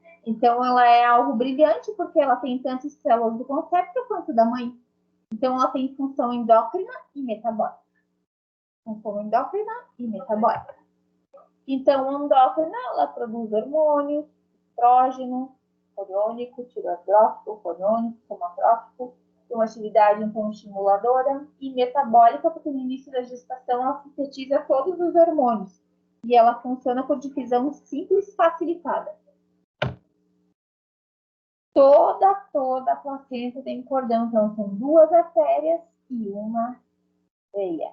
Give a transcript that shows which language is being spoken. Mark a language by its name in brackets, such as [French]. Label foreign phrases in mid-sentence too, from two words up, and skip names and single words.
[Portuguese] Então, ela é algo brilhante, porque ela tem tantas células do concepto quanto da mãe. Então, ela tem função endócrina e metabólica. Função endócrina e metabólica. Então, endócrina, ela produz hormônios, estrógeno, hormônico, tireotrófico, hormônico, somatrófico, tem uma atividade, então, estimuladora, e metabólica, porque no início da gestação ela sintetiza todos os hormônios, e ela funciona por difusão simples facilitada. Toda a placenta tem cordão, então são 2 artérias e uma veia.